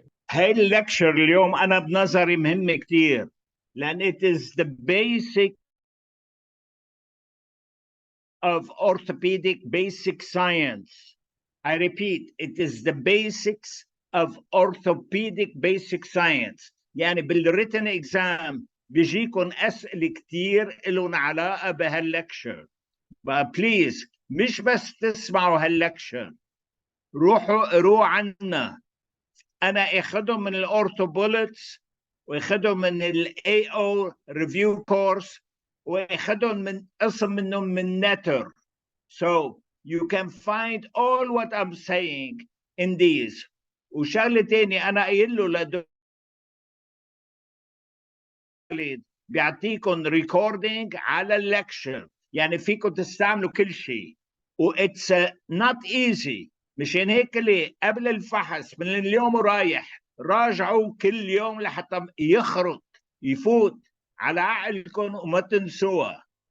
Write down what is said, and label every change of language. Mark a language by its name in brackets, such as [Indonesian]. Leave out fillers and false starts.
[Arabic] هاي اللكشر اليوم أنا بنظري مهمة كتير، لأن [English] it is the basic of orthopedic basic science. I repeat, it is the basics of orthopedic basic science. [Arabic] يعني بال [English] written exam [Arabic] بيجيكم أسئلة كتير إلهم علاقة بهاللكشر. بليز مش بس تسمعوا هاللكشر، روحوا قروا عنا. أنا أخذهم من الأورثوبوليتس، وأخذهم من AO review course، وأخذهم من قسم منهم من نتر. [English] So you can find all what I'm saying in these. [Arabic] وشغله تاني انا قايل له بيعطيكم ريكوردينج على اللكشر، يعني فيكم تستعملوا كل شيء. [English] what's not easy, [Arabic] مشان هيك ليه قبل الفحص من اليوم ورايح راجعوا كل يوم لحتى يخرط يفوت على عقلكم وما تنسوها.